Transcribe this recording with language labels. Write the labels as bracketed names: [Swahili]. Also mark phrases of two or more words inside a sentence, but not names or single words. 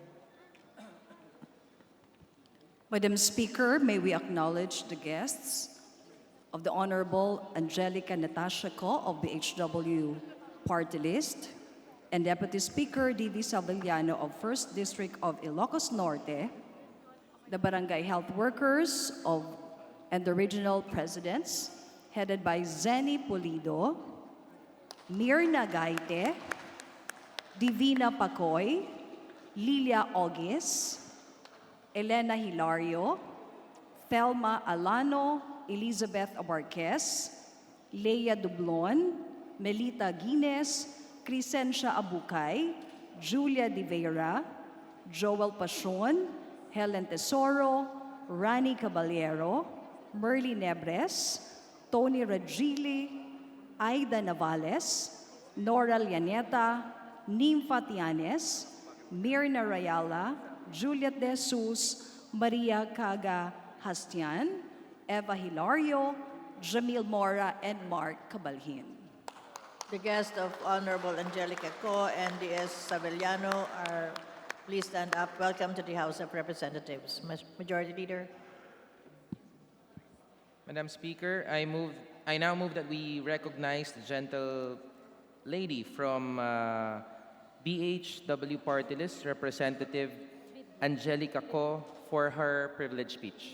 [English] Madam Speaker, may we acknowledge the guests of the Honorable Angelica Natasha Co of the HW Party List and Deputy Speaker D.V. Sabellano of 1st District of Ilocos Norte, the Barangay Health Workers and the Regional Presidents, headed by Zenny Pulido, Mirna Gaite, Divina Pacoy, Lilia Ogis, Elena Hilario, Thelma Alano, Elizabeth Abarquez, Leia Dublon, Melita Guines, Crescencia Abukay, Julia De Vera, Joel Pasion, Helen Tesoro, Rani Caballero, Merly Nebres, Tony Ragili, Aida Navales, Nora Llaneta, Nympha Tianes, Mirna Rayala, Juliet De Jesus, Maria Caga Hastian, Eva Hilario, Jamil Mora, and Mark Cabalhin. The guests of Honorable Angelica Co and D.S. Sabellano are please stand up. Welcome to the House of Representatives. Majority Leader. Madam Speaker, I now move that we recognize the gentle lady from BHW Party List, Representative Angelica Co, for her privileged speech.